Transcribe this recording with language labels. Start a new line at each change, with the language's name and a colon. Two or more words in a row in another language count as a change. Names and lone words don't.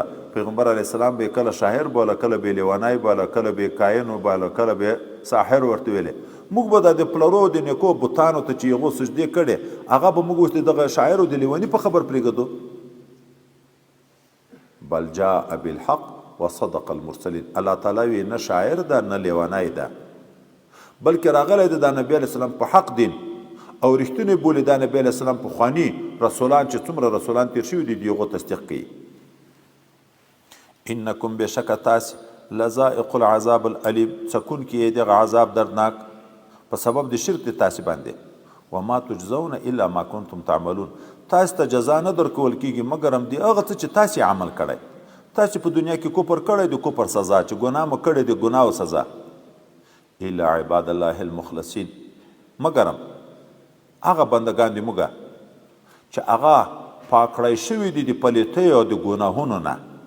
Pashto: پیغمبر
Arabic: علیه السلام
Pashto: به کله شاعر باله، کله به لیونی باله، کله به کاین باله، کله به ساحر ورته ویلې. موږ به د پلرو د نیکو بتانو ته چې هغو سجدې کړې هغه به موږ اوس د دغه شاعر او د لیوني په خبر پرېږدو.
Arabic: بل جاء بالحق وصدق المرسلین،
Pashto: الله تعالی وی نه شاعر ده نه لیونی ده، بلکې راغلی ده د نبی
Arabic: علیه السلام
Pashto: په حق دین او رښتونی بولي. د نبی
Arabic: علیه السلام
Pashto: پخواني رسولان چې څومره رسولان تیر شوي دي د هغو تصدیق کوي. انکم بېشکه تاسې
Arabic: لذائق العذاب العلیم،
Pashto: څکونکي یې دغه عذاب دردناک په سبب د شرک د تاسې باندې.
Arabic: وما تجزون الا ما کنتم تعملون،
Pashto: تاسې ته جزا نه درکول کېږي مګر هم د هغه څه چې تاسې عمل کړی. تاسې په دنیا کې کفر کړی د کفر سزا، چې ګناه مو کړی د ګناهو سزا.
Arabic: الا عباد الله المخلصین،
Pashto: مګر هم هغه بندگان دي موږ چې هغه پاک کړی شوي دي د پلیتۍ او د ګناهونو نه.